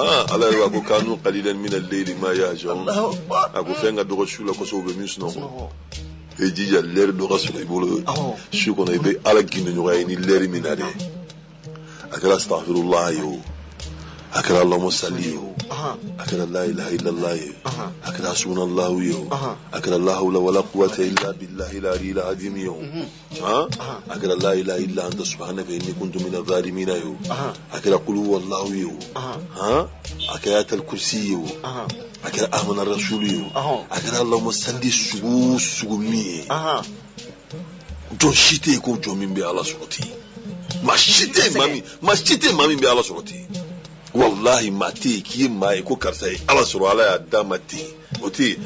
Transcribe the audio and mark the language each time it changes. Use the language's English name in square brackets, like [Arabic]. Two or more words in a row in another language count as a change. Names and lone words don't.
[Bambara] ala yɛrɛ b'a ko kanu [Arabic] قليلا من الليل ما يهجعون [Bambara] a ko fɛn ka dɔgɔ su la kosɛbɛ u bɛ min sunɔgɔ e jija lɛri dɔ ka sɔrɔ i bolo su kɔnɔ i bɛ ala gindoɲɔgɔnya ye ni lɛri min na dɛ a kɛra astaghfirullah ye o a kɛra [Arabic] اللهم صل [Bambara] ye o a kɛra [Arabic] لا إله إلا الله [Bambara] ye a kɛra hasbunallahu ye o a kɛra [Arabic] لا حول ولا قوة إلا بالله العلي العظيم [Bambara] ye o a kɛra [Arabic] لا إله إلا أنت سبحانك إني كنت من الظالمين [Bambara] ye o a kɛra [Arabic] قل هو الله [Bambara] ye o a kɛra ayatul kursi ye o a kɛra [Arabic] آمن الرسول [Bambara] ye o a kɛra [Arabic] اللهم صل [Bambara] sugu min ye jɔn si tɛ yen ko jɔn min bɛ ala sɔrɔ ten maa si tɛ yen maa min bɛ ala sɔrɔ ten wallahi maa tɛ yen k'i ye maa ye ko karisa ye ala sɔrɔ ala y'a d'a ma ten o tɛ yen